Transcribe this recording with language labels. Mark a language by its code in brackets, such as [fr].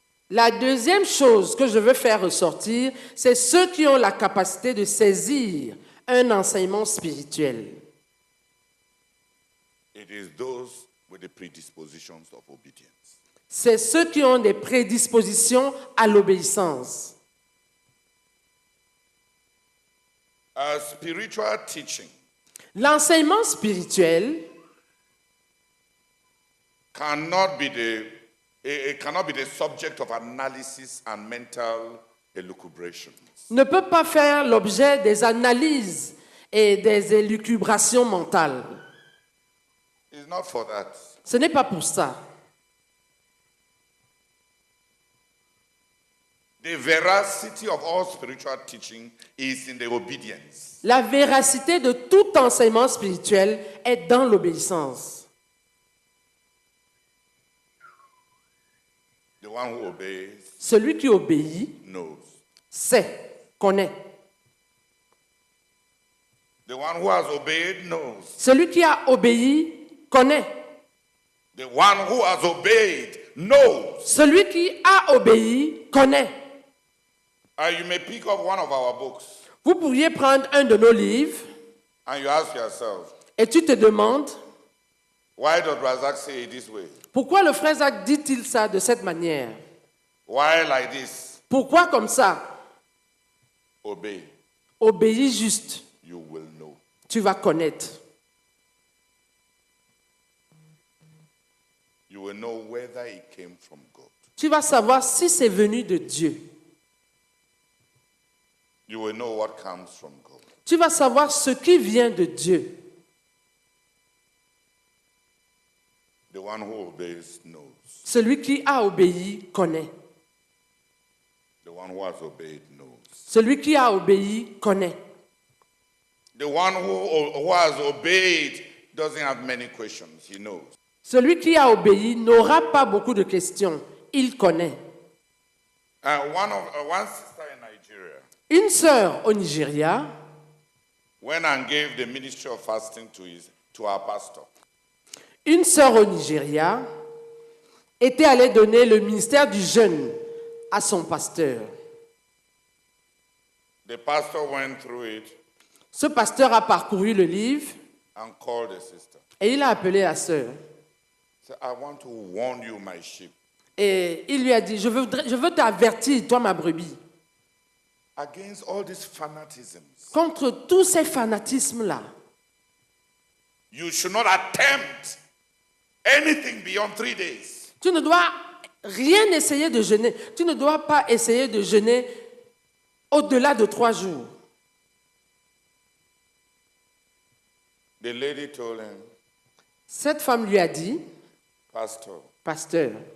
[fr] la deuxième chose que je veux faire ressortir, c'est ceux qui ont la capacité de saisir un enseignement spirituel. [en] It is those with the predispositions of obedience. [fr] C'est ceux qui ont des prédispositions à l'obéissance. [en] Spiritual teaching [fr] L'enseignement spirituel [en] cannot be the subject of analysis and mental elucubrations. [fr] ne peut pas faire l'objet des analyses et des élucubrations mentales. [en] It's not for that. [fr] Ce n'est pas pour ça. [en] The veracity of all spiritual teaching is in the obedience. [fr] La véracité de tout enseignement spirituel est dans l'obéissance. [en] The one who obeys [fr] Celui qui obéit [en] knows. [fr] sait, connaît. [en] The one who has obeyed knows. [fr] Celui qui a obéi connaît. [en] The one who has obeyed knows. [fr] Celui qui a obéi connaît. [en] You may pick up one of our books [fr] Vous pourriez prendre un de nos livres [en] and you ask yourself, [fr] et tu te demandes, [en] why does Razak say it this way? [fr] pourquoi le frère Zach dit-il ça de cette manière? [en] Why like this? [fr] Pourquoi comme ça? [en] Obey. [fr] Obéis juste, [en] You will know. [fr] tu vas connaître. [en] You will know whether it came from God. [fr] Tu vas savoir si c'est venu de Dieu. [en] You will know what comes from God. [fr] Tu vas savoir ce qui vient de Dieu. [en] The one who obeys knows. [fr] Celui qui a obéi connaît. [en] The one who has obeyed knows. [fr] Celui qui a obéi connaît. [en] The one who has obeyed doesn't have many questions. He knows. [fr] Celui qui a obéi n'aura pas beaucoup de questions. il connaît. [en] One sister in Nigeria [fr] Une sœur au Nigeria [en] went and gave the ministry of fasting to our pastor. [fr] Une sœur au Nigeria était allée donner le ministère du jeûne à son pasteur. [en] The pastor went through it [fr] Ce pasteur a parcouru le livre [en] and called the sister. [fr] et il a appelé la sœur. [en] He said, I want to warn you, my sheep, [fr] Et il lui a dit, je veux t'avertir, toi ma brebis, [en] against all these fanatisms. [fr] contre tous ces fanatismes-là. [en] You should not attempt anything beyond 3 days. [fr] Tu ne dois rien essayer de jeûner. Tu ne dois pas essayer de jeûner au-delà de 3 jours. [en] The lady told him, [fr] Cette femme lui a dit, [en] Pastor, [fr] pasteur,